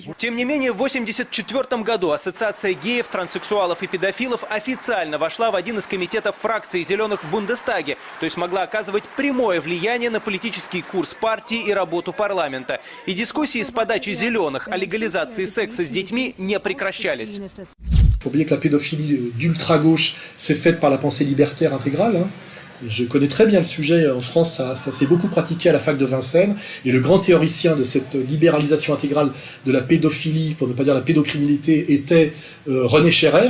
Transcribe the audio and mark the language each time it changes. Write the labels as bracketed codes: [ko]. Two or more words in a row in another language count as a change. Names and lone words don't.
[ru] Тем не менее, в 1984 году Ассоциация геев, транссексуалов и педофилов официально вошла в один из комитетов фракции «Зеленых» в Бундестаге, то есть могла оказывать прямое влияние на политический курс партии и работу парламента. И дискуссии с подачи «Зеленых» о легализации секса с детьми не прекращались. [fr] Il faut oublier que la pédophilie d'ultra-gauche s'est faite par la pensée libertaire intégrale. Hein. Je connais très bien le sujet. En France, ça s'est beaucoup pratiqué à la fac de Vincennes. Et le grand théoricien de cette libéralisation intégrale de la pédophilie, pour ne pas dire la pédocriminalité, était René Scherrer.